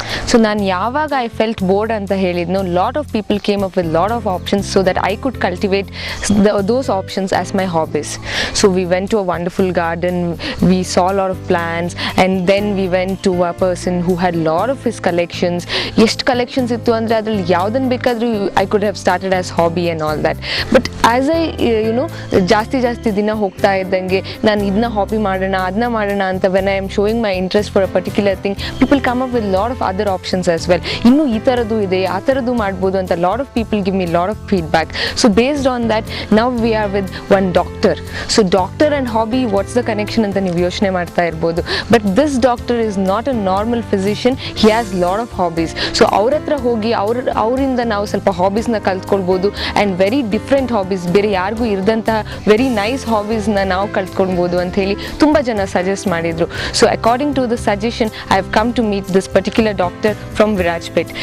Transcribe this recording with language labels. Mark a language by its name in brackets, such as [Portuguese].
[Kannada] So ನಾನು ಯಾವಾಗ [English] I felt bored [Kannada] ಅಂತ ಹೇಳಿದ್ನೋ, [English] Lot of people came up with lot of options so that I could cultivate those options as my hobbies. So we went to a wonderful garden, we saw a lot of plants, and then we went to a person who had lot of his collections. [Kannada] ಎಷ್ಟು collections ಇತ್ತು ಅಂದರೆ ಅದರಲ್ಲಿ ಯಾವುದನ್ನು ಬೇಕಾದರೂ [English] I could have started as hobby and all that. But as I [Kannada] ಜಾಸ್ತಿ ದಿನ ಹೋಗ್ತಾ ಇದ್ದಂಗೆ ನಾನು ಇದನ್ನ ಹಾಬಿ ಮಾಡೋಣ ಅದನ್ನ ಮಾಡೋಣ ಅಂತ [English] when I am showing my interest for a particular thing, people come up with lot of other options as well. [Kannada] ಇನ್ನು ಈ ಥರದ್ದು ಇದೆ, ಆ ಥರದ್ದು ಮಾಡ್ಬೋದು ಅಂತ [English] lot of people give me lot of feedback. So based on that, now we are with one doctor. So doctor and hobby, what's the connection [Kannada] ಅಂತ ನೀವು ಯೋಚನೆ ಮಾಡ್ತಾ ಇರ್ಬೋದು. [English] But this doctor is not a normal physician. He has lot of hobbies. [Kannada] So ಅವ್ರ ಹತ್ರ ಹೋಗಿ ಅವರಿಂದ ನಾವು ಸ್ವಲ್ಪ ಹಾಬೀಸ್ನ ಕಲ್ತ್ಕೊಳ್ಬೋದು [English] and very different hobbies, [Kannada] ಬೇರೆ ಯಾರಿಗೂ ಇರದಂತಹ ವೆರಿ ನೈಸ್ ಹಾಬೀಸ್ನ ನಾವು ಕಲ್ತ್ಕೊಳ್ಬೋದು ಅಂತ ಹೇಳಿ ತುಂಬ ಜನ ಸಜೆಸ್ಟ್ ಮಾಡಿದ್ರು. [English] So according to the suggestion I have come to meet this particular doctor from Virajpet.